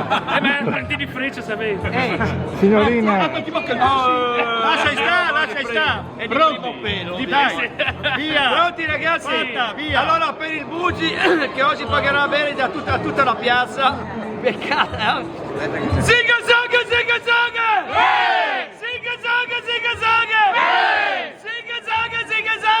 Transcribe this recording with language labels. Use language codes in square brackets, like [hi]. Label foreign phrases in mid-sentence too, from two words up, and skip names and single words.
[it] Ma parti di freccia sapevi. Signorina, Lascia sta. Pronti, Dai, via. Pronti ragazzi? Fatta, via. Allora per il Bugi che oggi pagherà bene da tutta la piazza. Peccato. Ziga zaga, ziga zaga! Ziga zaga, ziga zaga! Ziga zaga, ziga